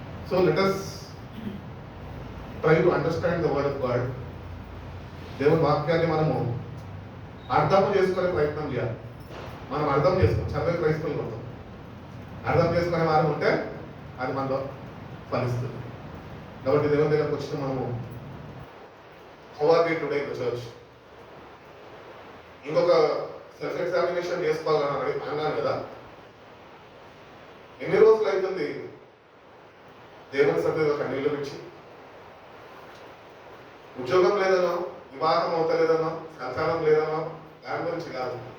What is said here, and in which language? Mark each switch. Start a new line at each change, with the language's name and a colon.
English: So let us try to understand the word of God.
Telugu: దేవుని వాక్యాన్ని మనము అర్థం చేసుకునే ప్రయత్నం చేయాలి. మనం అర్థం చేసుకోం, చదివే క్రైస్తవులు ఉంటాం. అర్థం చేసుకునే వారు ఉంటే అది మనలో ఫలిస్తుంది. కాబట్టి దేవుని దగ్గరకు వచ్చిన మనము
English: how are we today in the church?
Telugu: ఇంకొక సెల్ఫ్ ఎగ్జామినేషన్ చేసుకోవాలని అన్నాను కదా. ఎన్ని రోజులు అవుతుంది దేవుని సన్నిధిలో కన్నీళ్లు విడిచి? ఉద్యోగం లేదనో, వివాహం అవుతలేదనో, సంతానం లేదనో దాని గురించి కాదు.